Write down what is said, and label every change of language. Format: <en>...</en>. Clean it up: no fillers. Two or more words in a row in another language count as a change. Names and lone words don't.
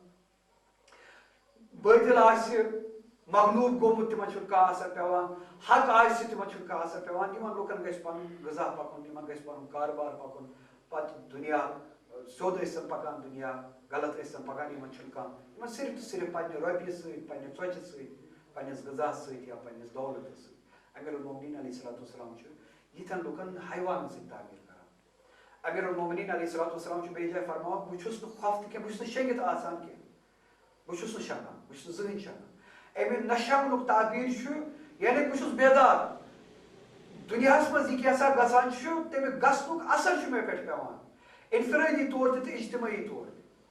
<ks>بٲطِل آسہِ مغلوٗب گوٚمُت تِمن چھُنہٕ کانٛہہ اثر پیوان حق آسہِ تِمن چھُنہٕ کانٛہہ اثر پیوان یِمن لُکن گژھِ پنُن غذا پکُن یِمن گژھِ پنُن کاربار پکُن پتہٕ دُنیا سیوٚد ٲسۍتن پکان دُنیا غلط ٲسۍتن پکان یِمن چھُنہٕ کانٛہہ یِمن صرف تہٕ صرف پننہِ رۄپیہِ سۭتۍ پننہِ ژۄچہِ سۭتۍ پننِس غذاہس سۭتۍ یا پننِس دولتس سۭتۍ امیر المومنین</ks> <ar>علیہ الصلوۃ والسلام</ar> <ks>چھُ یِتھٮ۪ن لُکن حیوانن سۭتۍ تعبیٖر کران امیر المومنین</ks> <ar>علیہ الصلوۃ والسلام</ar> <ks>چھُ بیٚیہِ جایہِ فرماوان بہٕ چھُس نہٕ خوف تہِ کینٛہہ بہٕ چھُس نہٕ شٔنگِتھ آسان کینٛہہ بہٕ چھُس نہٕ شنگان بہٕ چھُس نہٕ زٕہٕنۍ شنگان امہِ نہ شنگنُک تعبیٖر چھُ یعنی بہٕ چھُس بیدار دُنیاہس منٛز یہِ کیٛاہ سا گژھان چھُ تمیُک گژھنُک اثر چھُ مےٚ پٮ۪ٹھ پیوان انفرٲدی طور تہِ تہٕ اجتمٲعی طور تہِ</ks>